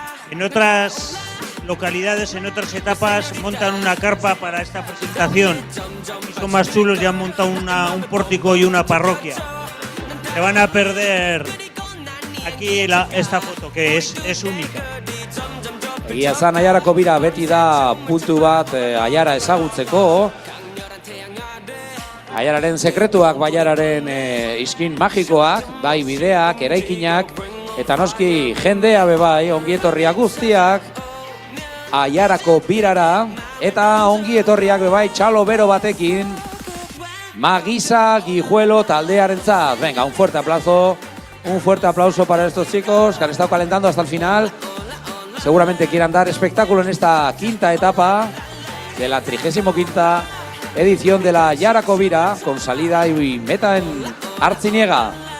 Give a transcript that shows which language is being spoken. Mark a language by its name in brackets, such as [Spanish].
[Spanish] En otras localidades, en otras etapas, montan una carpa para esta presentación. Y son más chulos y han montado un pórtico y una parroquia. Se van a perder aquí esta foto, que es única. [Basque] Egia zan Aiarako bira beti da puntu bat Aiara ezagutzeko. Aiararen sekretuak, Baiararen iskin magikoak, bai bideak, eraikinak, eta noski jendea bebai, ongietorriak guztiak, Aiarako birara, eta ongietorriak bebai txalo bero batekin, Magisa Guijuelo taldearentzat. [Spanish] Venga, un fuerte aplauso para estos chicos que han estado calentando hasta el final. Seguramente quieran dar espectáculo en esta quinta etapa de la 35ª edición de la Aiarako bira, con salida y meta en Artziniega.